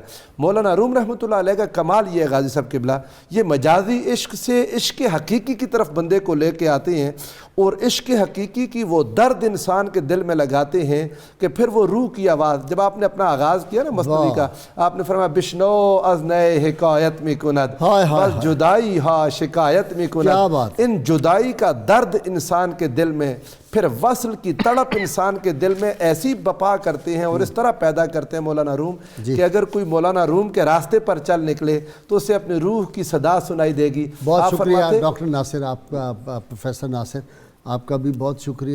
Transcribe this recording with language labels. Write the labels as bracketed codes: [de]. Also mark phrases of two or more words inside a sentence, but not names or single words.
[ur] مولانا روم [ar] رحمۃ اللہ علیہ [ur] کا کمال یہ ہے غازی صاحب قبلہ، یہ مجازی عشق سے عشق حقیقی کی طرف بندے کو لے کے آتے ہیں اور عشق حقیقی کی وہ درد انسان کے دل میں لگاتے ہیں کہ پھر وہ روح کی آواز. جب آپ نے اپنا آغاز کیا نا مثنوی کا, آپ نے فرمایا [fa] بشنو از نئے حکایت می کند بس جدائی ہا شکایت می کند. [ur] ان جدائی کا درد انسان کے دل میں, پھر وصل کی تڑپ انسان کے دل میں ایسی بپا کرتے ہیں اور اس طرح پیدا کرتے ہیں مولانا روم کہ اگر کوئی مولانا روم کے راستے پر چل نکلے تو اسے اپنی روح کی صدا سنائی دے گی. بہت شکریہ ڈاکٹر ناصر, آپ کا, پروفیسر ناصر آپ کا بھی بہت شکریہ.